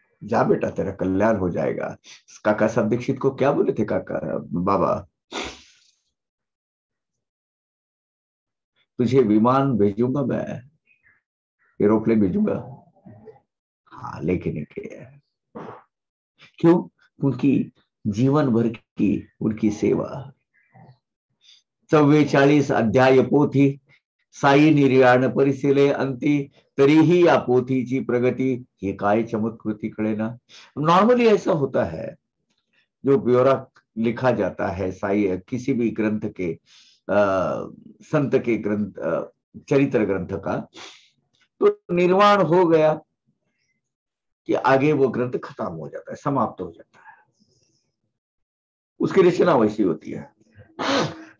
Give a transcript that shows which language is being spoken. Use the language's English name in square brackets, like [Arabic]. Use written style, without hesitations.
[Hindi] जा बेटा, तेरा कल्याण हो जाएगा। काका साहब दीक्षित को क्या बोले थे काका बाबा, तुझे विमान भेजूंगा मैं, एरोप्लेन भेजूंगा। हाँ, लेकिन क्यों? उनकी जीवन भर की उनकी सेवा। [Marathi] 44 अध्याय पोथी, साई निर्याण परिशीले अंती, तरीही या पोथीची प्रगती, ये काय चमत्कृती कळे ना। [Hindi] नॉर्मली ऐसा होता है, जो ब्यौरा लिखा जाता है साई किसी भी ग्रंथ के, संत के ग्रंथ, चरित्र ग्रंथ का, तो निर्माण हो गया कि आगे वो ग्रंथ खत्म हो जाता है, समाप्त हो जाता है, उसकी रचना वैसी होती है।